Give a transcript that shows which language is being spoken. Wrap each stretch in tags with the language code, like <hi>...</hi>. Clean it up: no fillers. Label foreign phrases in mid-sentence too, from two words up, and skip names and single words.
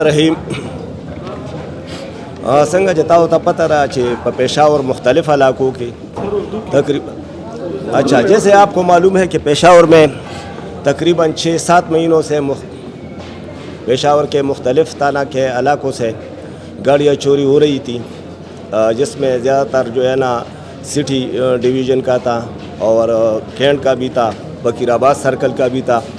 <ps>رحیم څنګه چې تاسو ته پته را چې په پېښور مختلف علاقوں کې</ps> <ur>تقریباً جیسے آپ کو معلوم ہے کہ پېښور میں تقریباً 6-7 مہینوں سے پېښور کے مختلف تانہ کے علاقوں سے گاڑیاں چوری ہو رہی تھی، جس میں زیادہ تر جو ہے نا سٹی ڈویژن کا تھا اور کینٹ کا بھی تھا، بکیر آباد سرکل کا بھی تھا،</ur>